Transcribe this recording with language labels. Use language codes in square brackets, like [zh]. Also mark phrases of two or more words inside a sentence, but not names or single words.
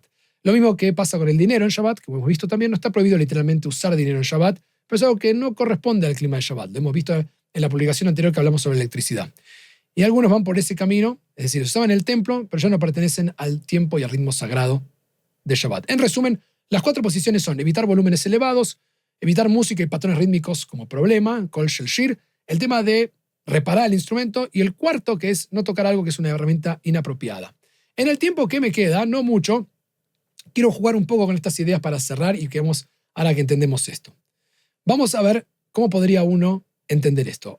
[es] Lo mismo que pasa con el dinero en Shabbat, que hemos visto también, no está prohibido literalmente usar dinero en Shabbat, pero es algo que no corresponde al clima de Shabbat. Lo hemos visto en la publicación anterior que hablamos sobre electricidad. Y algunos van por ese camino, es decir, se usaban en el templo, pero ya no pertenecen al tiempo y al ritmo sagrado de Shabbat. En resumen, las 4 posiciones son evitar volúmenes elevados, evitar música y patrones rítmicos como problema, [he] קול של שיר, [es] el tema de reparar el instrumento y el cuarto que es no tocar algo que es una herramienta inapropiada. En el tiempo que me queda, no mucho, quiero jugar un poco con estas ideas para cerrar y que vamos, ahora que entendemos esto. Vamos a ver cómo podría uno entender esto.